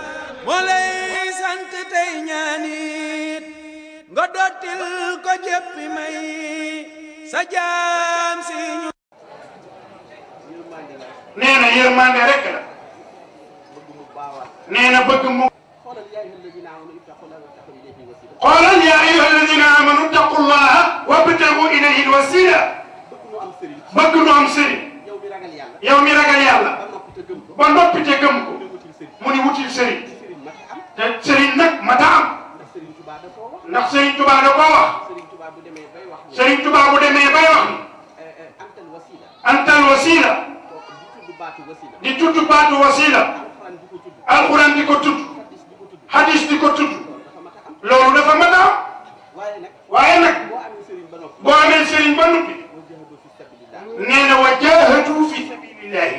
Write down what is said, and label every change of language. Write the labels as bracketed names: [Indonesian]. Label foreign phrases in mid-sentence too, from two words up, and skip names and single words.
[Wolof] moo lay sant tey ñaanit nga dottil ko jéppi may sa jaam si ñu nee na yërmande rek la nee na bëgg mu [Arabic] قال يا أيها الذين آمنوا اتقوا الله وابتغوا إليه الوسيلة [Wolof] bëgg nu am sëriñ yow mi ragal yàlla ba noppi te gëm ko mu ni wutil sëriñ te sëriñ nag mata am ndax sëriñ Tuubaa da koo wax sëriñ Tuubaa bu demee bay wax ni antal wasila di tudd baatu wasila alxuraan di ko tudd hadis di ko tudd loolu dafa mën a am waaye nag boo amee sëriñ ba noppi nee na [Arabic] وجاهدوا في سبيل الله